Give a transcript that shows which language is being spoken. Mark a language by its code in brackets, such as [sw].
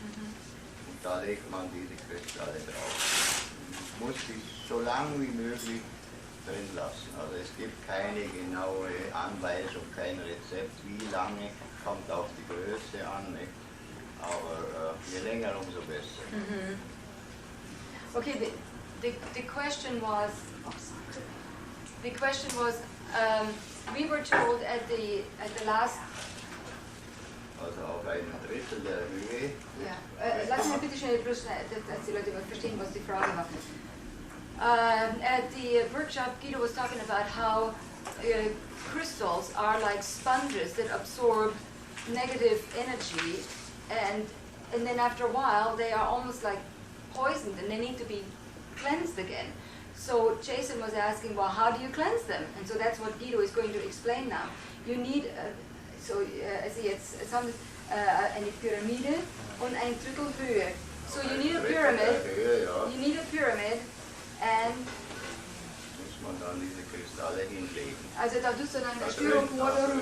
[de] Und da legt man diese Kristalle drauf. Man muss sie so lang wie möglich drin lassen. Also es gibt keine genaue Anweisung, kein Rezept, wie lange, kommt auf die Größe an, nicht? Aber je länger, umso besser. [en] Okay, the question was, we were told at the last. [de] Also auf einem Drittel der Höhe. Ja, lassen wir bitte schnell bloß, dass die Leute verstehen, was die Frage war. [en] At the workshop, Guido was talking about how crystals are like sponges that absorb negative energy, and then after a while they are almost like poisoned and they need to be cleansed again. So Jason was asking, well, how do you cleanse them? And so that's what Guido is going to explain now. You need, [de] eine Pyramide und eine Drittelhöhe. [en] So you need a pyramid. You need a pyramid, and [de] muss man dann diese Kristalle hinlegen. Also da tust du dann ein Styropor darum.